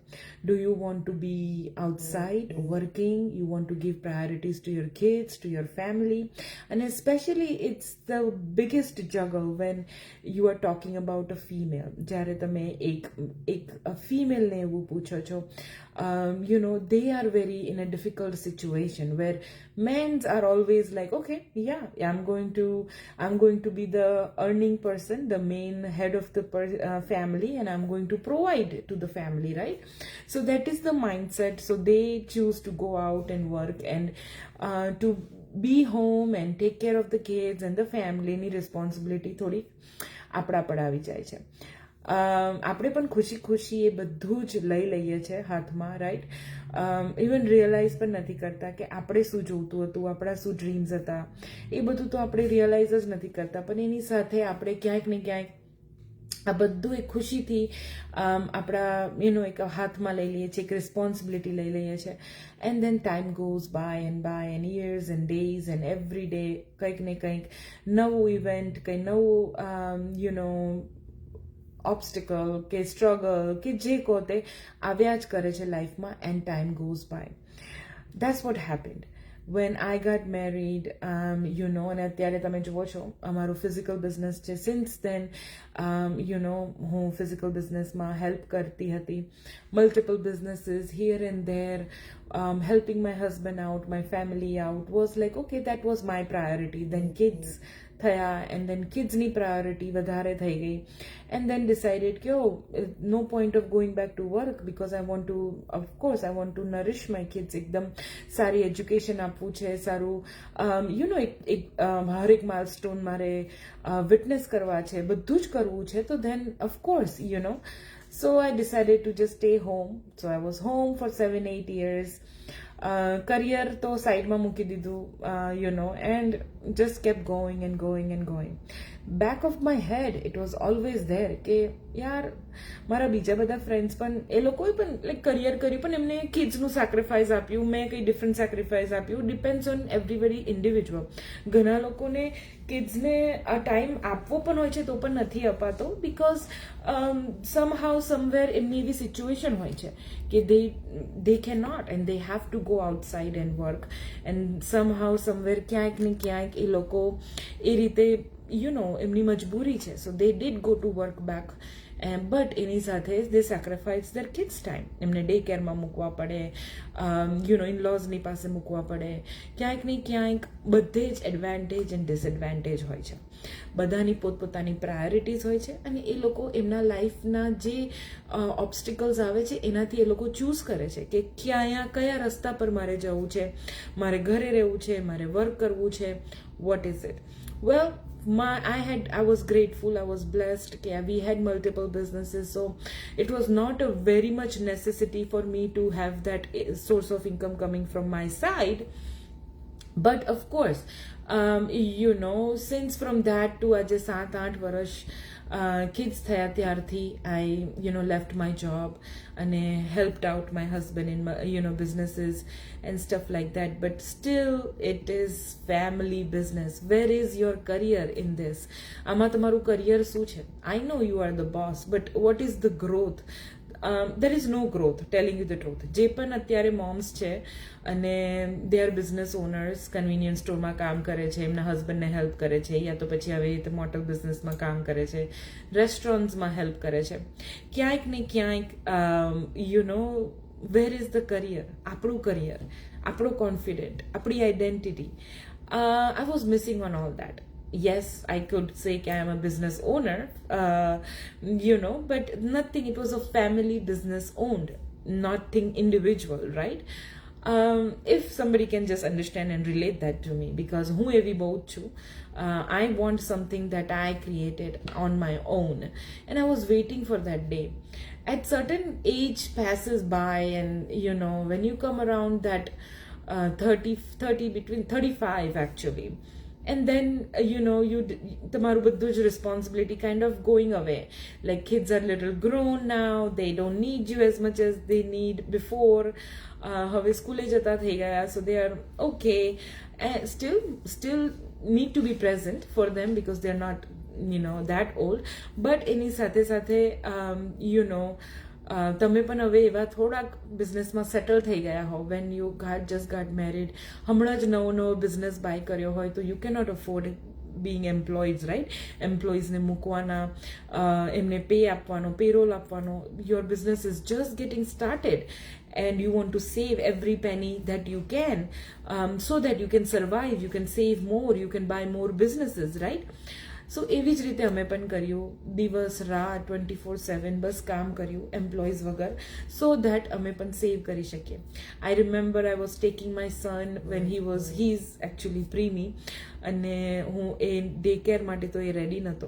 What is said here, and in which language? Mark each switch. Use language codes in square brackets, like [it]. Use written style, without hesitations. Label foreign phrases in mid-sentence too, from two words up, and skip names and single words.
[en] Do you want to be outside working, you want to give priorities to your kids, to your family, અને specially it's the biggest juggle when you are talking about a female. [gu] જ્યારે તમે એક ફિમેલને એવું પૂછો છો, [en] you know, they are very in a difficult situation where men are always like, okay, yeah, I'm going to be the earning person, the main head of the family, and I'm going to provide to the family, right? So that is the mindset. So they choose to go out and work and to be home and take care of the kids and the family. Any responsibility [gu] થોડી આપણા પર આવી જાય છે. આપણે પણ ખુશી ખુશી એ બધું જ લઈ લઈએ છીએ હાથમાં, રાઈટ? [en] even realize [gu] પણ નથી કરતા કે આપણે શું જોઈતું હતું, આપણા શું ડ્રીમ્સ હતા, એ બધું તો આપણે રિયલાઇઝ જ નથી કરતા. પણ એની સાથે આપણે ક્યાંક ને ક્યાંક આ બધું એક ખુશીથી આપણા એક હાથમાં લઈ લઈએ છીએ, એક રિસ્પોન્સિબિલિટી લઈ લઈએ છીએ. [en] And then time goes by and years and days and every day [gu] કંઈક ને કંઈક નવું ઇવેન્ટ, કંઈ નવું ઓબ્સ્ટિકલ કે સ્ટ્રગલ કે જે કહો તે આવ્યા જ કરે છે લાઈફમાં. [en] And time goes by. That's what happened when I got married, you know, [gu] અને અત્યારે તમે જુઓ છો અમારું [en] physical business [gu] છે. [en] Since then [gu] હું [en] physical businessમાં [gu] હેલ્પ કરતી હતી, [en] multiple businesses here and there, helping my husband out, my family out was like, okay, that was my priority. Then kids થયા, and then kidsની priority [gu] વધારે થઈ ગઈ, [en] and then decided કે no point of going back to work because I want to nourish my kids. [gu] એકદમ સારી એજ્યુકેશન આપવું છે, સારું હરેક માઇલસ્ટોન મારે વિટનેસ કરવા છે, બધું જ કરવું છે. [en] તો then of course, so I decided to just stay home. So I was home for 7-8 years. Career [gu] તો સાઈડમાં મૂકી દીધું, [en] and just kept going and going and going. Back of my head it was always there [gu] કે યાર મારા બીજા બધા ફ્રેન્ડ્સ પણ એ લોકોએ પણ [en] like career [gu] કર્યું, પણ એમને કિડ્સનું સેક્રિફાઈસ આપ્યું, મેં કંઈ [en] different sacrifice [gu] આપ્યું. [en] Depends on everybody individual. [gu] ઘણા લોકોને કિડ્સને આ ટાઈમ આપવો પણ હોય છે તો પણ નથી અપાતો, [en] because somehow somewhere [gu] એમની એવી સિચ્યુએશન હોય છે કે [en] they cannot and they have to go outside and work, and somehow somewhere [gu] ક્યાંક ને ક્યાંક એ લોકો એ રીતે એમની મજબૂરી છે. [en] સો they did go to work back, બટ [gu] એની સાથે [en] they sacrifice their kids time. [gu] એમને [en] day careમાં [gu] મૂકવા પડે, ઇનલોઝની પાસે મૂકવા પડે. ક્યાંક ને ક્યાંક બધે જ [en] advantage and disadvantage [gu] હોય છે. બધાની પોતપોતાની પ્રાયોરિટીઝ હોય છે, અને એ લોકો એમના લાઈફના જે ઓબ્સ્ટિકલ્સ આવે છે એનાથી એ લોકો ચૂઝ કરે છે કે કયા રસ્તા પર મારે જવું છે, મારે ઘરે રહેવું છે, મારે વર્ક કરવું છે, [en] what is it. વેલ, I was grateful, I was blessed. We had multiple businesses, so it was not a very much necessity for me to have that source of income coming from my side. But of course, since from that to [gu] આજે 7-8 વર્ષ [en] kids [gu] થયા ત્યારથી [en] I left my job અને helped out my husband in businesses and stuff like that. But still it is family business. Where is your career in this? [gu] આમાં તમારું career શું છે? [en] I know you are the boss, but what is the growth? There is no growth, telling you the truth. [gu] જે પણ અત્યારે મોમ્સ છે અને [en] they are business owners, convenience storeમાં [gu] કામ કરે છે, એમના હસબન્ડને હેલ્પ કરે છે, યા તો પછી આવી રીતે [en] motel businessમાં [gu] કામ કરે છે, રેસ્ટોરન્ટ્સમાં હેલ્પ કરે છે. ક્યાંક ને ક્યાંક [en] where is the career? [gu] આપણું કરિયર, આપણો કોન્ફિડન્ટ, આપણી આઈડેન્ટિટી. [en] I was missing on all that. Yes, I could say I am a business owner, but nothing. It was a family business owned, nothing individual, right? If somebody can just understand and relate that to me, because [gu] હું એવી બહુ જ છું. [en] I want something that I created on my own, and I was waiting for that day. At certain age passes by, and when you come around that 30 between 35 actually, and then [gu] તમારું બધું જ [en] responsibility kind of going away. Like kids are little grown now, they don't need you as much as they need before. [gu] હવે સ્કૂલે જતા થઈ ગયા, [en] so they are okay, and still need to be present for them because they're not that old. [gu] But એની સાથે સાથે તમે પણ હવે એવા થોડાક બિઝનેસમાં સેટલ થઈ ગયા હો [en] when you just got married, [gu] હમણાં જ નવો બિઝનેસ બાય કર્યો હોય તો [en] you cannot afford being employees, right? [gu] એમ્પ્લોઈઝને મૂકવાના, એમને પે આપવાનો, પેરોલ આપવાનો. [en] Your business is just getting started and you want to save every penny that you can, so that you can survive, you can save more, you can buy more businesses, right? [gu] સો એવી જ રીતે અમે પણ કર્યું, દિવસ રાત 24/7 બસ કામ કર્યું એમ્પ્લોઈઝ વગર, [en] so that [gu] અમે પણ સેવ કરી શકીએ. [en] I remember I was taking my son when he is actually preemie, [gu] અને હું એ ડે કેર માટે તો એ રેડી નહોતો.